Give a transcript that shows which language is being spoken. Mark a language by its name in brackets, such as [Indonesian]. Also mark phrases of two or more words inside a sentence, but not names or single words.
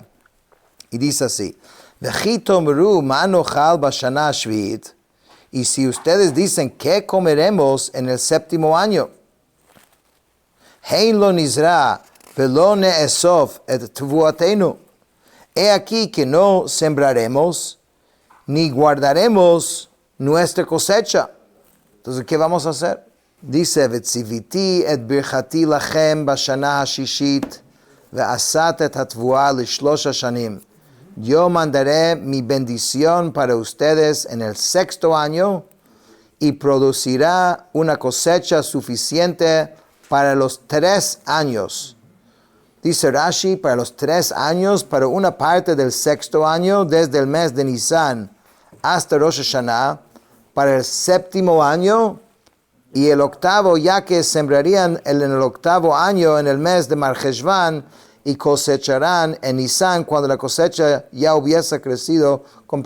[Spanish] Y dice así, y si ustedes dicen, ¿qué comeremos en el séptimo año? He aquí que no sembraremos ni guardaremos nuestra cosecha. Entonces, ¿qué vamos a hacer? Dice, [Hebrew] וצויתי את ברכתי לכם בשנה הששית ועשת את התבואה לשלש שנים. [Spanish] Yo mandaré mi bendición para ustedes en el sexto año y producirá una cosecha suficiente para los 3 años. Dice Rashi, para los 3 años, para una parte del sexto año, desde el mes de Nisan hasta Rosh Hashanah, para el séptimo año y el octavo, ya que sembrarían en el octavo año en el mes de Marcheshvan y cosecharán en Nisan cuando la cosecha ya hubiese crecido completamente.